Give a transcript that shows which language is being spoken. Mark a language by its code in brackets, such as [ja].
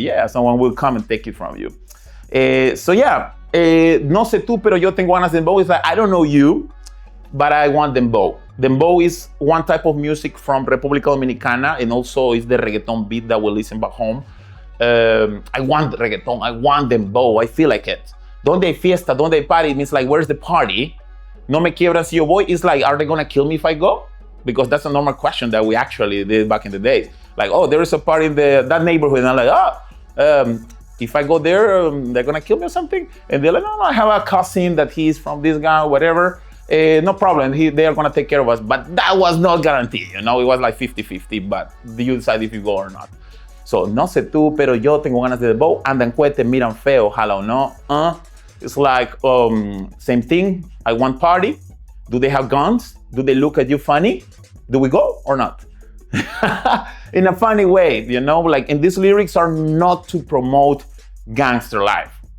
[en] Yeah, someone will come and take it from you. [es] So yeah, no sé tú, pero yo tengo ganas de dembow. [en] It's like, I don't know you, but I want dembow. Dembow is one type of music from República Dominicana, and also is the reggaeton beat that we listen back home. I want reggaeton, I want dembow, I feel like it. [es] Donde hay fiesta, donde hay party, [en] it means like, where's the party? [es] No me quiebran si yo voy, [en] it's like, are they gonna kill me if I go? Because that's a normal question that we actually did back in the days. Like, oh, there is a party in that neighborhood, and I'm like, if I go there, they're gonna kill me or something? And they're like, no, I have a cousin that he's from this guy, whatever. No problem, they are gonna take care of us. But that was not guaranteed, you know, it was like 50-50, but you decide if you go or not. [es] So, no sé tú, pero yo tengo ganas de dembow. Andan cuete, miran feo, jala o no. [en] It's like, same thing, I want party. Do they have guns? Do they look at you funny? Do we go or not? In a funny way, you know, like, and these lyrics are not to promote gangster life.